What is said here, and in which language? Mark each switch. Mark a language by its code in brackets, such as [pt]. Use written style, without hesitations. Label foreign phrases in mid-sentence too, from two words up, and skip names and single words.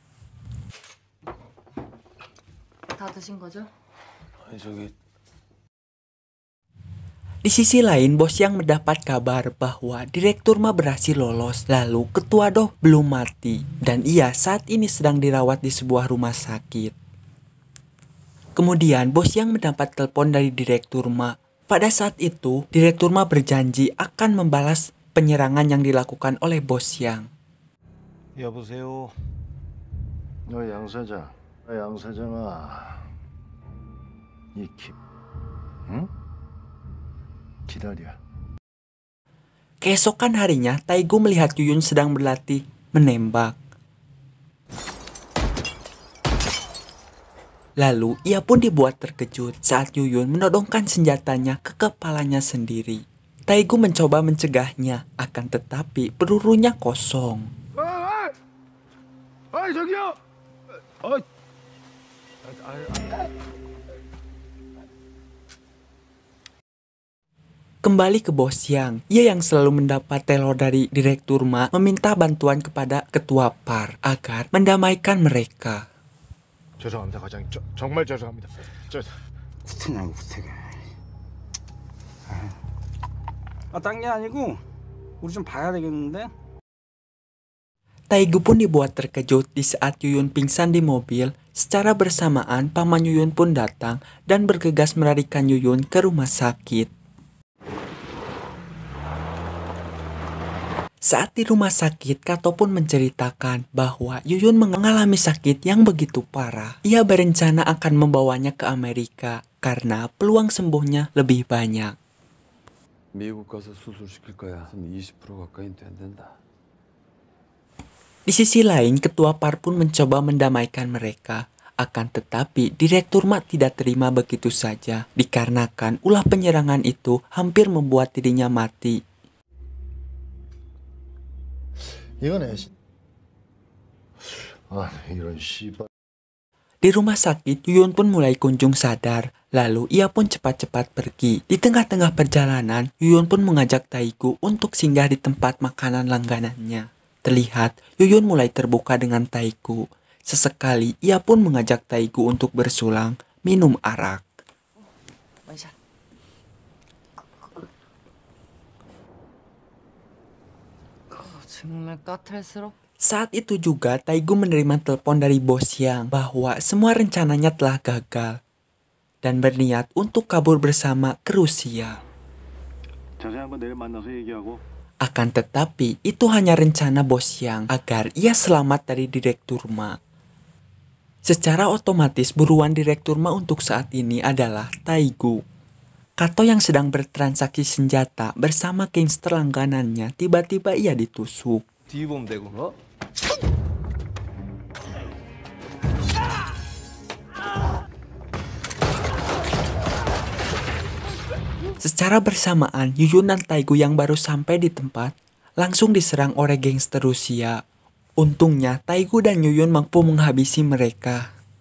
[id] Di sisi lain, bos Yang mendapat kabar bahwa Direktur Ma berhasil lolos, lalu Ketua Do belum mati, dan ia saat ini sedang dirawat di sebuah rumah sakit. Kemudian, bos Yang mendapat telepon dari Direktur Ma. Pada saat itu, Direktur Ma berjanji akan membalas penyerangan yang dilakukan oleh bos Yang. [ko] 여보세요. 너 양 사장, 양 사장아, 응? 기다려. [id] Keesokan harinya, Taegu melihat Yuyun sedang berlatih menembak. Lalu ia pun dibuat terkejut saat Yuyun menodongkan senjatanya ke kepalanya sendiri. Taegu mencoba mencegahnya, akan tetapi pelurunya kosong. [ko] 저기요. [id] Kembali ke Bos Yang, ia yang selalu mendapat telur dari Direktur Ma meminta bantuan kepada Ketua PAR agar mendamaikan mereka. [ko] 죄송합니다, 과장님. 정말 죄송합니다. 후퇴냐고 후퇴가. 딴 게 아니고 우리 좀 봐야 되겠는데? [id] Taegu pun dibuat terkejut di saat Yuyun pingsan di mobil. Secara bersamaan, paman Yuyun pun datang dan bergegas melarikan Yuyun ke rumah sakit. Saat di rumah sakit, Kato pun menceritakan bahwa Yuyun mengalami sakit yang begitu parah. Ia berencana akan membawanya ke Amerika karena peluang sembuhnya lebih banyak. [ko] 미국 가서 수술시킬 거야. 20% 가까이는 된다. [id] Di sisi lain, Ketua PAR pun mencoba mendamaikan mereka. Akan tetapi, Direktur Ma tidak terima begitu saja, dikarenakan ulah penyerangan itu hampir membuat dirinya mati. [ko] 이거네. 이런 씨발. [id] Di rumah sakit, Yuyun pun mulai kunjung sadar. Lalu ia pun cepat-cepat pergi. Di tengah-tengah perjalanan, Yuyun pun mengajak Taegu untuk singgah di tempat makanan langganannya. Terlihat, Yuyun mulai terbuka dengan Taegu. Sesekali, ia pun mengajak Taegu untuk bersulang, minum arak. [ko] 정말 까탈스럽. [id] Saat itu juga, Taegu menerima telepon dari Bos Yang bahwa semua rencananya telah gagal dan berniat untuk kabur bersama ke Rusia. [ko] 자세히 한번 내일 만나서 얘기하고. [id] Akan tetapi, itu hanya rencana Bos Yang agar ia selamat dari Direktur Ma. Secara otomatis, buruan Direktur Ma untuk saat ini adalah Taegu. Kato yang sedang bertransaksi senjata bersama gangster langganannya, tiba-tiba ia ditusuk. [ko] 뒤 보면 되고. [id] Secara bersamaan, Yuyun dan Taegu yang baru sampai di tempat langsung diserang oleh gangster Rusia. Untungnya, Taegu dan Yuyun mampu menghabisi mereka.